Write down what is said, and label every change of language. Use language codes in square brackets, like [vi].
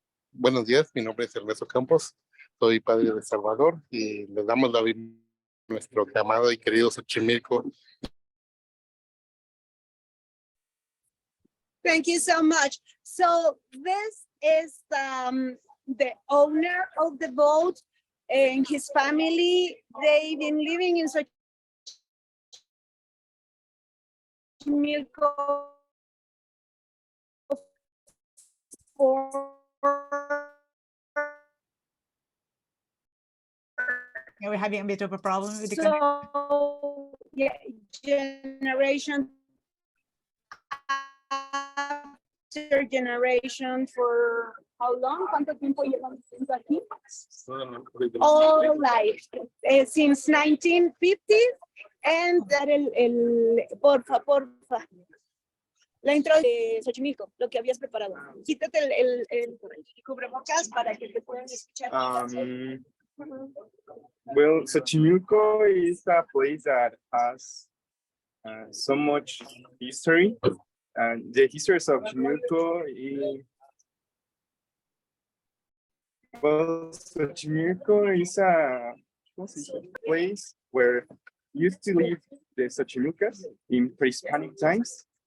[es] Buenos días, mi nombre es Ernesto Campos, soy padre de Salvador y les damos la bienvenida a nuestro amado y querido Xochimilco. [en] Thank you so much. So this is the owner of the boat and his family. They've been living in Xochimilco for Yeah, we're having a bit of a problem with the so yeah, generation after generation for how long? [es] ¿Cuánto tiempo llevamos aquí? [en] All life, since 1950s. And that [es] porfa, la intro de Xochimilco, lo que habías preparado. Quítate el cubrebocas para que te puedan escuchar. [en] well, Xochimilco is a place that has so much history, and the history of Xochimilco is, well, Xochimilco is a place where used to live the Xochimilcas in pre-Hispanic times.